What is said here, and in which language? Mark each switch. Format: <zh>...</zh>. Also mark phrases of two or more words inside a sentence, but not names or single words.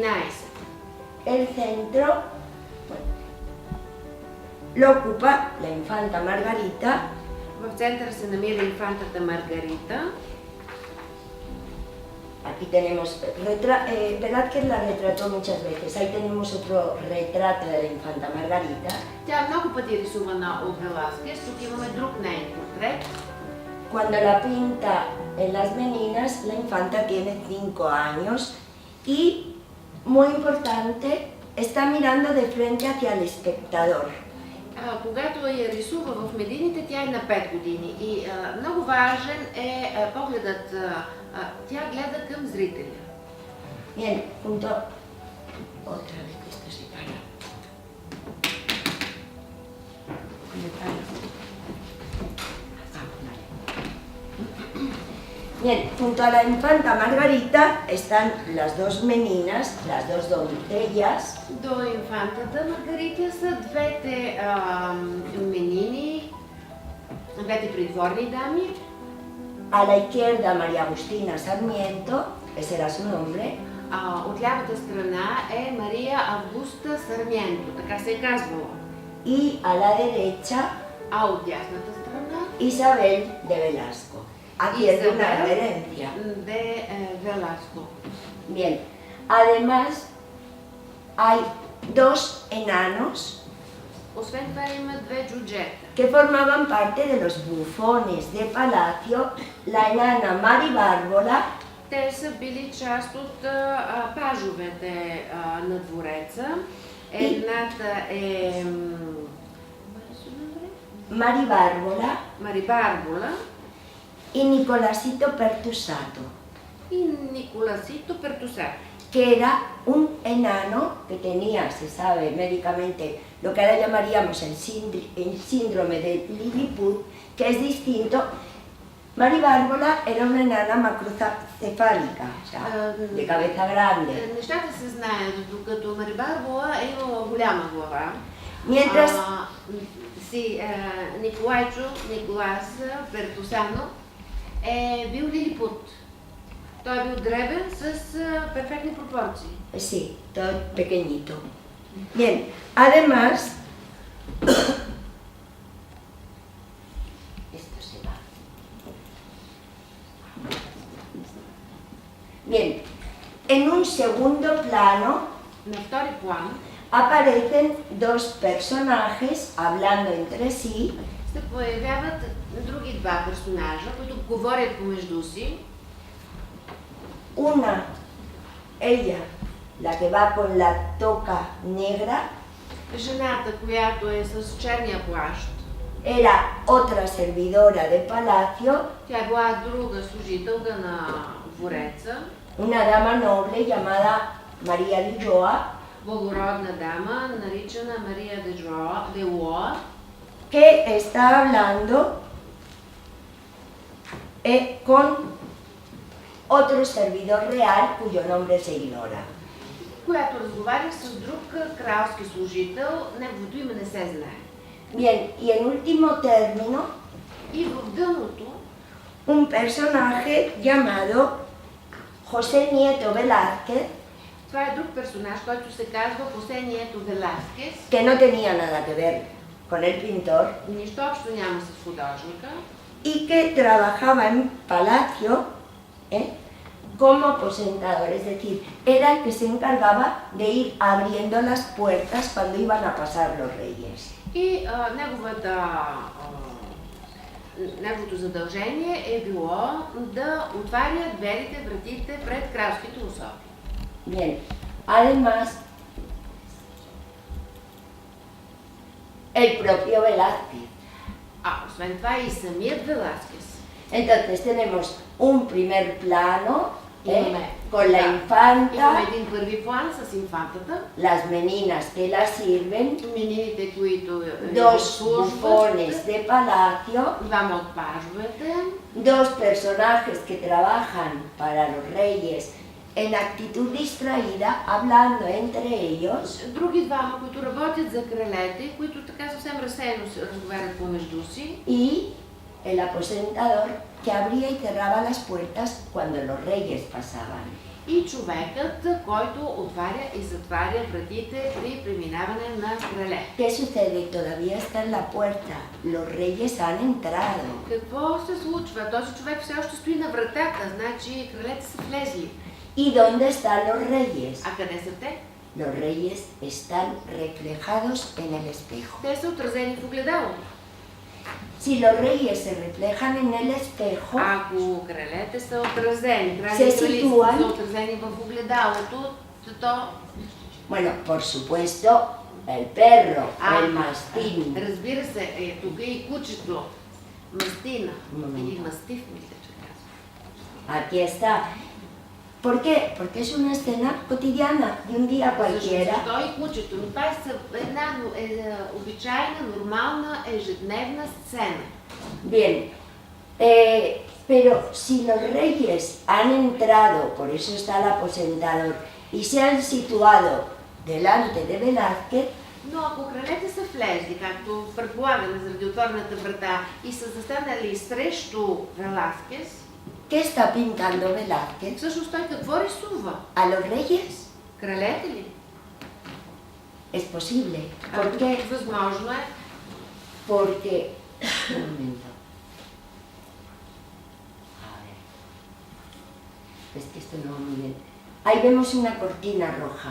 <es>El centro lo ocupa la infanta Margarita.</es> <bg>В центъра се намира инфантата Маргарита.</bg> <es>Aquí tenemos, Velázquez la retrató muchas veces, ahí tenemos otro retrato de la infanta Margarita.</es> <bg>Тя е много пъти рисувана от Велázquez, тук имаме друг нейн портрет.</bg> <es>Cuando la pinta en las Meninas, la infanta tiene 5 años y, muy importante, está mirando de frente hacia el espectador.</es> <bg>Когато я рисува в Медините, тя е на 5 години и много важен е погледът. Тя гледа към зрителя.</bg> <es>Bien, junto... Otra vez que esto se para. Me para. Vale. Bien, junto a la infanta Margarita están las dos meninas, las dos doncellas.</es> <bg>До инфантата Маргарита са двете менини, двете придворни дами.</bg> <es>A la izquierda María Agustina Sarmiento, ese era su nombre.</es> <bg>От лявата страна е Мария Августа Сармиенто, така се е казвала.</bg> <es>Y a la derecha</es> <bg>А от дясната страна</bg> <es>Isabel de Velasco. Aquí es de una reverencia. De Velasco. Bien, además hay dos enanos</es> <bg>Освен това има две джуджета,</bg> <es>que formaban parte de los bufones de palacio, la enana Maribárbola</es> <bg>Те са били част от пажовете на двореца. Едната е Марибарбола</bg> <es>y Nicolasito Pertusato,</es> <bg>и Николасито Пертусато,</bg> <es>que era un enano que tenía, se sabe médicamente, lo que ahora llamaríamos el síndrome de Lilliput, que es distinto. Maribárbola era una enana macrocefálica, o sea, de cabeza grande.</es> <bg>Нещата се знаят, докато Марибарбола е имала голяма глава.</bg> <es>Mientras</es> <bg>Николас Пертусано е бил лилипут. Той е бил дребен с перфектни пропорции.</bg> <es>Sí, todo pequeñito. Bien, además, esto se va. Bien, en un segundo plano</es> <bg>На втори план</bg> <es>aparecen dos personajes hablando entre sí</es> <bg>се появяват други два персонажа, които говорят помежду си.</bg> <es>una, ella, la que va con la toca negra,</es> <bg>Жената, която е с черния плащ,</bg> <es>era otra servidora de palacio,</es> <bg>тя е била друга служителка на двореца,</bg> <es>una dama noble llamada María de Ulloa,</es> <bg>благородна дама, наричана Мария де Лоа,</bg> <es>que está hablando con otro servidor real cuyo nombre se ignora.</es> <bg>която разговаря с друг кралски служител, неговото име не се знае.</bg> <es>Bien, y en último término,</es> <bg>И в дъното</bg> <es>un personaje llamado José Nieto Velázquez,</es> <bg>това е друг персонаж, който се казва Хосе Нието Веласкес,</bg> <es>que no tenía nada que ver con el pintor,</es> <bg>нищо общо няма с художника,</bg> <es>y que trabajaba en palacio como aposentador, es decir, era el que se encargaba de ir abriendo las puertas cuando iban a pasar los reyes.</es> <bg>и неговото задължение е било да отваря дверите, вратите пред кралските особи.</bg> <es>Bien, además, el propio Velázquez.</es> <bg>Освен това и самият Веласкес.</bg> <es>Entonces tenemos un primer plano con la</es> <bg>Имаме</bg> <es>infanta,</es> <bg>един първи план с инфантата,</bg> <es>las meninas que la sirven,</es> <bg>минините, които</bg> <es>dos</es> <bg>службат,</bg> <es>bufones de palacio,</es> <bg>двама от пажовете,</bg> <es>dos personajes que trabajan para los reyes en actitud distraída, hablando entre ellos,</es> <bg>други двама, които работят за кралете, които така съвсем разсеяно се разговарят помежду си,</bg> <es>y el aposentador que abría y cerraba las puertas cuando los reyes pasaban.</es> <bg>и човекът, който отваря и затваря вратите при преминаване на крале.</bg> <es>¿Qué sucede? Todavía está en la puerta. Los reyes han entrado.</es> <bg>Какво се случва? Този човек все още стои на вратата, значи кралете са влезли.</bg> <es>¿Y dónde están los reyes?</es> <bg>А къде са те?</bg> <es>Los reyes están reflejados en el espejo.</es> <bg>Те са отразени в огледалото.</bg> <es>Si los reyes se reflejan en el espejo,</es> <bg>Ако кралете са отразени, Се кралите ситуан. са отразени в огледалото, то</bg> <es>bueno, por supuesto, el perro, el mastín,</es> <bg>разбира се, тук е и кучето, мастина, Момент. или мастив, мисля, че казва.</bg> <es>aquí está. ¿Por qué? Porque es una escena cotidiana de un día cualquiera.</es> <bg>Защо и кучето? Но това е една обичайна, нормална, ежедневна сцена.</bg> <es>Bien, pero si los reyes han entrado, por eso está el aposentador, y se han situado delante de Velázquez,</es> <bg>Но ако кралете са влезли, както предполагаме заради отворената врата, и са застанали срещу Веласкес,</bg> <es>¿qué está pintando Velázquez?</es> <bg>всъщност той какво рисува?</bg> <es>¿A los reyes?</es> <bg>Кралете ли?</bg> <es>Es posible. ¿Por qué?</es> <bg>Възможно е.</bg> <es>Porque... Un momento. A ver. Es que esto no va muy bien. Ahí vemos una cortina roja.</es>